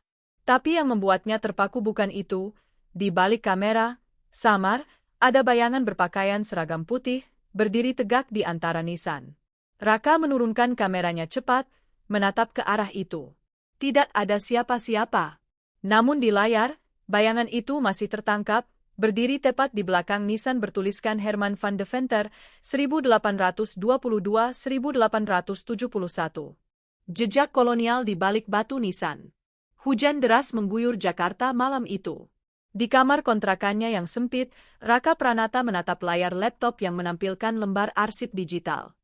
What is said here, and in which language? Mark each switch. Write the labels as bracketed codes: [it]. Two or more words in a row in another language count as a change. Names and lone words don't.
[id] Tapi yang membuatnya terpaku bukan itu. Di balik kamera, samar, ada bayangan berpakaian seragam putih, berdiri tegak di antara nisan. Raka menurunkan kameranya cepat, menatap ke arah itu. Tidak ada siapa-siapa. Namun di layar, bayangan itu masih tertangkap, berdiri tepat di belakang nisan bertuliskan Herman van de Venter, 1822-1871. Jejak kolonial di balik batu nisan. Hujan deras mengguyur Jakarta malam itu. Di kamar kontrakannya yang sempit, Raka Pranata menatap layar laptop yang menampilkan lembar arsip digital.